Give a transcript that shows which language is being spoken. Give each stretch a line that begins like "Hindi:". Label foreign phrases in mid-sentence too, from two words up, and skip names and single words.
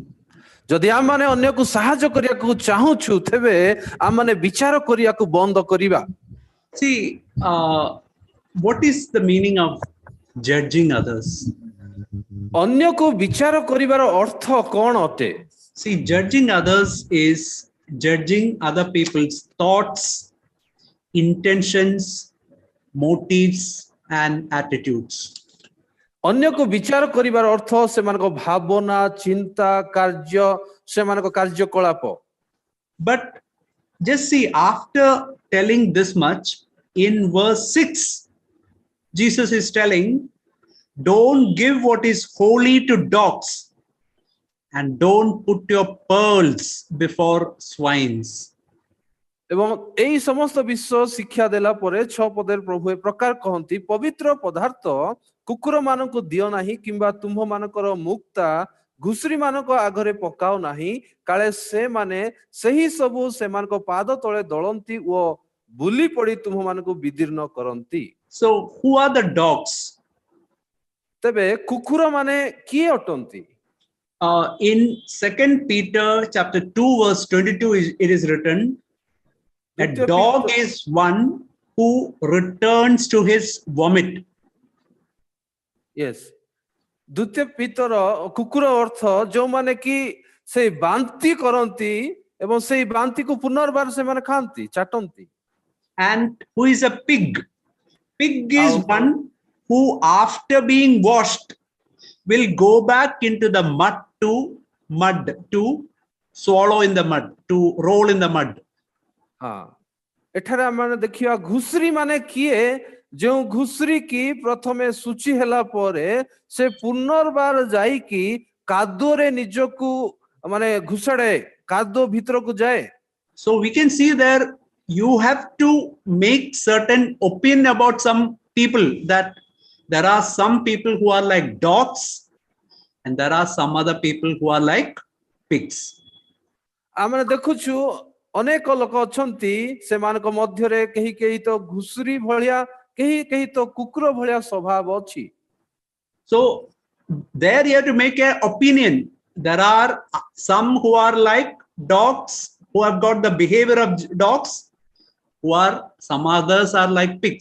Odia: ଯଦି ଆମମାନେ ଅନ୍ୟକୁ ସାହାଯ୍ୟ କରିବାକୁ ଚାହୁଁଛୁ ତେବେ ଆମମାନେ ବିଚାର କରିବାକୁ ବନ୍ଦ କରିବା।
English: See, what is the meaning of judging others?
Odia: ଅନ୍ୟକୁ ବିଚାର କରିବାର ଅର୍ଥ କଣ ଅଟେ?
English: See, judging others is judging other people's thoughts, intentions, motives, and attitudes.
Odia: ଅନ୍ୟକୁ ବିଚାର କରିବାର ଅର୍ଥ ସେମାନଙ୍କ ଭାବନା, ଚିନ୍ତା, କାର୍ଯ୍ୟ, ସେମାନଙ୍କ କାର୍ଯ୍ୟକଳାପ।
English: But just see, after telling this much, in verse 6, Jesus is telling, don't give what is holy to dogs, and don't put your pearls before swines.
Odia: ଏବଂ ଏହି ସମସ୍ତ ବିଷୟ ଶିକ୍ଷା ଦେଲା ପରେ 6 ପଦରେ ପ୍ରଭୁ ଏ ପ୍ରକାର କହନ୍ତି ପବିତ୍ର ପଦାର୍ଥ କୁକୁର ମାନଙ୍କୁ ଦିଅ ନାହିଁ କିମ୍ବା ତୁମ୍ଭ ମାନଙ୍କର ମୁକ୍ତା ଘୁଷୁରୀ ମାନଙ୍କ ଆଗରେ ପକାଅ ନାହିଁ କାଳେ ସେମାନେ ସେହି ସବୁ ସେମାନଙ୍କ ପାଦ ତଳେ ଦଳନ୍ତି ଓ ବୁଲି ପଡ଼ି ତୁମ୍ଭ ମାନଙ୍କୁ ବିଦୀର୍ଣ୍ଣ କରନ୍ତି।
English: So who are the dogs?
Odia: ତେବେ କୁକୁର ମାନେ କିଏ ଅଟନ୍ତି?
English: In 2 Peter chapter 2 verse 22 it is written, a dog is one who returns to his vomit. Yes.
Odia: ଦ୍ୱିତୀୟ ପିତର କୁକୁର ଅର୍ଥ ଯେଉଁମାନେ କି ସେଇ ବାନ୍ତି କରନ୍ତି ଏବଂ ସେଇ ବାନ୍ତିକୁ ପୁନର୍ବାର ସେମାନେ ଖାଆନ୍ତି ଚାଟନ୍ତି।
English: And who is a pig? Pig is one who after being washed will go back into the mud to swallow in the mud, to roll in the mud.
Odia: ଏଠାରେ ଆମେ ଦେଖିବା ଘୁଷୁରୀ ମାନେ କିଏ? ଯେଉଁ ଘୁଷୁରୀ କି ପ୍ରଥମେ ସୂଚି ହେଲା ପରେ ସେ ପୁନର୍ବାର ଯାଇକି କାଦୁଅରେ ନିଜକୁ ମାନେ ଘୁଷାଡେ, କାଦୁଅ ଭିତରକୁ ଯାଏ।
English: So we can see there you have to make certain opinion about some people, that there are some people who are like dogs and there are some other people who are like pigs.
Odia: ଆମେ ଦେଖୁଛୁ ଅନେକ ଲୋକ ଅଛନ୍ତି ସେମାନଙ୍କ ମଧ୍ୟରେ କେହି କେହି ତ ଘୁଷୁରୀ ଭଳିଆ କେହି କେହି ତ କୁକୁର ଭଳିଆ ସ୍ୱଭାବ ଅଛି।
English: So there you have to make an opinion. There are some who are like dogs, who have got the behavior of dogs, who are some others are like pigs.